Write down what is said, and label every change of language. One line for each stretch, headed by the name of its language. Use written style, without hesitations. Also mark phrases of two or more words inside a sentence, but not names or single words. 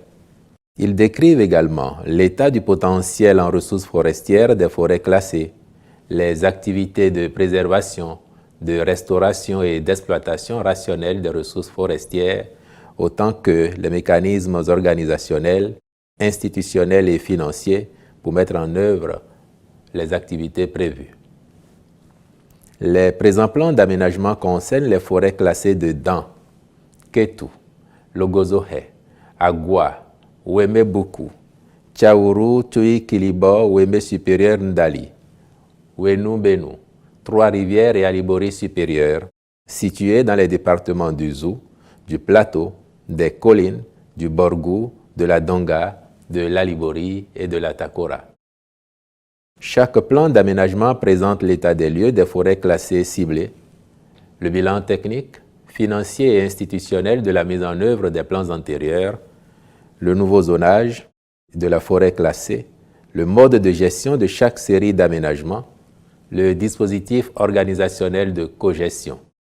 French: Ils décrivent également l'état du potentiel en ressources forestières des forêts classées, les activités de préservation, de restauration et d'exploitation rationnelle des ressources forestières, autant que les mécanismes organisationnels, institutionnels et financiers pour mettre en œuvre les activités prévues. Les présents plans d'aménagement concernent les forêts classées de Dan, Ketu, Logozohe, Agua, Weme Buku, Tchaourou, Tui Kilibo, Weme supérieur Ndali, Wenu Benu, Trois-Rivières et Alibori supérieur, situés dans les départements du Zou, du Plateau, des Collines, du Borgou, de la Donga, de l'Alibori et de la Takora. Chaque plan d'aménagement présente l'état des lieux des forêts classées ciblées, le bilan technique, financier et institutionnel de la mise en œuvre des plans antérieurs, le nouveau zonage de la forêt classée, le mode de gestion de chaque série d'aménagements, le dispositif organisationnel de cogestion.